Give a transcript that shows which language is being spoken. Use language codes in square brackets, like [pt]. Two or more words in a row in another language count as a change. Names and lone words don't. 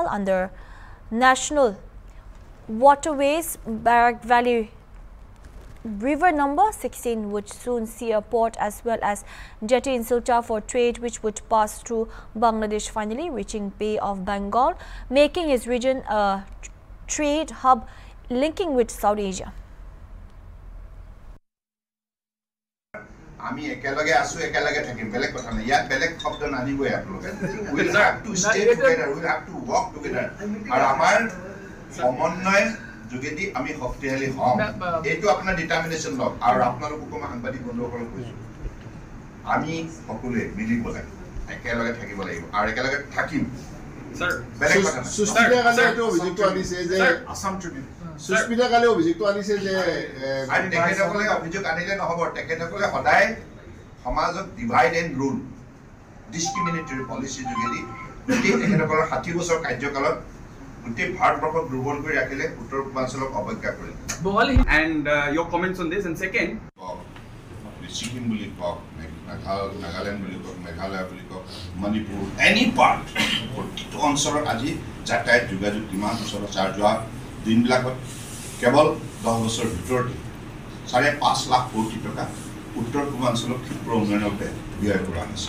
[en] Under National Waterways, Barak Valley River number 16 would soon see a port as well as jetty in Silta for trade, which would pass through Bangladesh, finally reaching Bay of Bengal, making its region a trade hub linking with South Asia. [as] আমি একেলগে আছো একেলগে থাকিম বেলেগ কথা নাই ইয়াত বেলেগ শব্দ নানিবই আপোনালোকে [en] will have to stay together will have to work together [as] আর আমাৰ সমন্বয় যোগেদি আমি শক্তিশালী হম এইটো আপোনাৰ ডিটারমিনেশন লওক আৰু আপোনালোককো মই সাংবাদিক বন্ধুসকলক কৈছো আমি সকলোৱে মিলিব লাগে একেলগে থাকিব লাগিব আৰু একেলগে থাকিম স্যার বেলেগ কথা নাই সুস্মিতা কালে এইটো অভিযোগটো আনিছে যে আসাম ট্ৰিবিউন সুস্মিতা কালে অভিযোগটো আনিছে যে আৰু তেখেতসকলে অভিযোগ আনিলে নহব তেখেতসকলে সদায় সমাজক [en] divide and rule discriminatory policy [as] যোগেদি যদি তেখেতসকলৰ 60 বছৰ কাৰ্যকালত গোটেই ভাৰতবৰ্ষক দুৰ্বল কৰি ৰাখিলে, উত্তৰ পূৰ্বাঞ্চলক অৱজ্ঞা কৰিলে। [en] And your comments on this. And second, [as] ছিকিম বুলি কওক, নাগালেণ্ড বুলি কওক, মেঘালয় বুলি কওক, মণিপুৰ, [en] any part [as] প্ৰতিটো অঞ্চলত আজি যাতায়াত যোগাযোগ কিমান অঞ্চলত যোৱা দিনবিলাকত কেৱল 10 বছৰৰ ভিতৰতে 5.5 লাখ কোটি টকা উত্তৰ পূৰ্বাঞ্চলত ক্ষিপ্ৰ উন্নয়নৰ বাবে ব্যয় কৰা হৈছে।